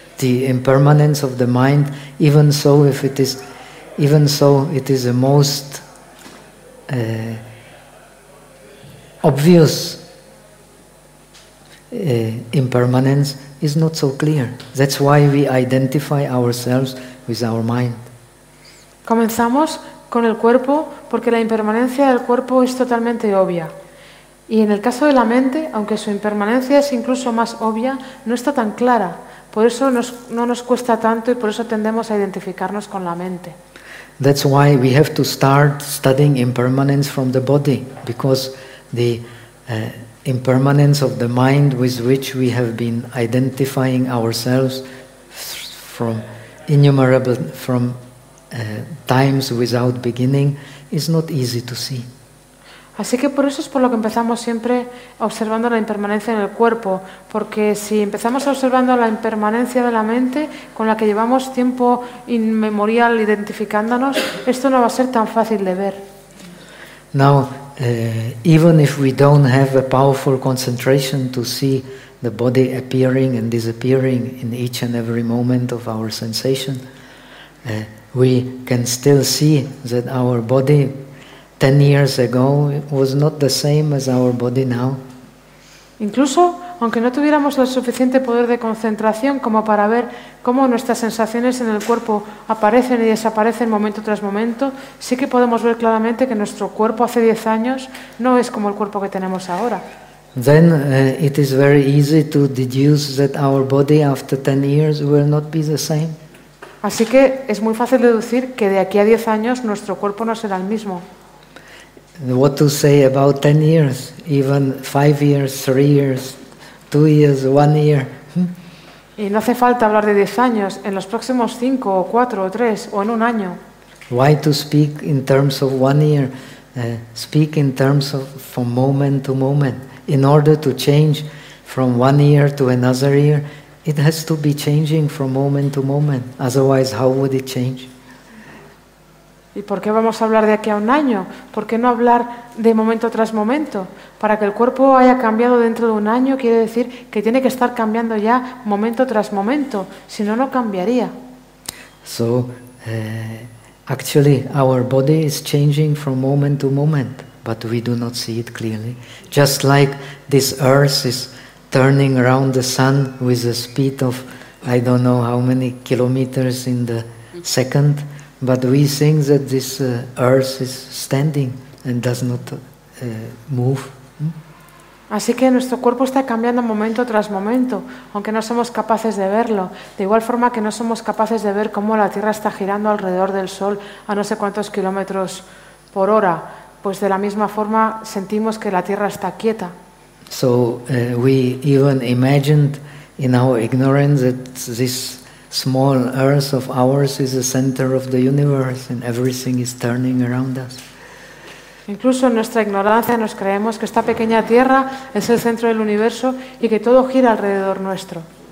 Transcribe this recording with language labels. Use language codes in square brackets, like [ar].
[en] The impermanence of the mind, even so it is the most obvious impermanence, is not so clear. That's why we identify ourselves with our mind. [es] Comenzamos con el cuerpo porque la impermanencia del cuerpo es totalmente obvia. Y en el caso de la mente, aunque su impermanencia es incluso más obvia, no está tan clara. Por eso no nos cuesta tanto y por eso tendemos a identificarnos con la mente. [en] That's why we have to start studying impermanence from the body, because the impermanence of the mind with which we have been identifying ourselves from times without beginning is not easy to see. [es] Así que por eso es por lo que empezamos siempre observando la impermanencia en el cuerpo, porque si empezamos observando la impermanencia de la mente con la que llevamos tiempo inmemorial identificándonos, esto no va a ser tan fácil de ver. [en] Now, even if we don't have a powerful concentration to see the body appearing and disappearing in each and every moment of our sensation, we can still see that our body 10 years ago was not the same as our body now. [es] Incluso, aunque no tuviéramos el suficiente poder de concentración como para ver cómo nuestras sensaciones en el cuerpo aparecen y desaparecen momento tras momento, sí que podemos ver claramente que nuestro cuerpo hace 10 años no es como el cuerpo que tenemos ahora. [en] Then it is very easy to deduce that our body after 10 years will not be the same. [es] Así que es muy fácil deducir que de aquí a 10 años nuestro cuerpo no será el mismo. [en] What to say about 10 years, even 5 years, 3 years, 2 years, 1 year. [es] Y no hace falta hablar de 10 años, en los próximos 5 o 4 o 3 o en un año. [en] Why to speak in terms of 1 year? Speak in terms of from moment to moment. In order to change from 1 year to another year, it has to be changing from moment to moment. Otherwise, how would it change? [es] ¿Y por qué vamos a hablar de aquí a un año? ¿Por qué no hablar de momento tras momento? Para que el cuerpo haya cambiado dentro de un año quiere decir que tiene que estar cambiando ya momento tras momento, si no, no cambiaría. [en] So, actually our body is changing from moment to moment, but we do not see it clearly. Just like this earth is turning around the sun with a speed of I don't know how many kilometers in the second. But we think that this earth is standing and does not move. [es] Así que nuestro cuerpo está cambiando momento tras momento, aunque no somos capaces de verlo. De igual forma que no somos capaces de ver cómo la Tierra está girando alrededor del Sol a no sé cuántos kilómetros por hora, pues de la misma forma sentimos que la Tierra está quieta. [en] So we even imagined in our ignorance that this small earth of ours is the center of the universe and everything is turning around us. [es] Incluso en nuestra ignorancia nos creemos que esta pequeña tierra es el centro del universo y que todo gira alrededor nuestro.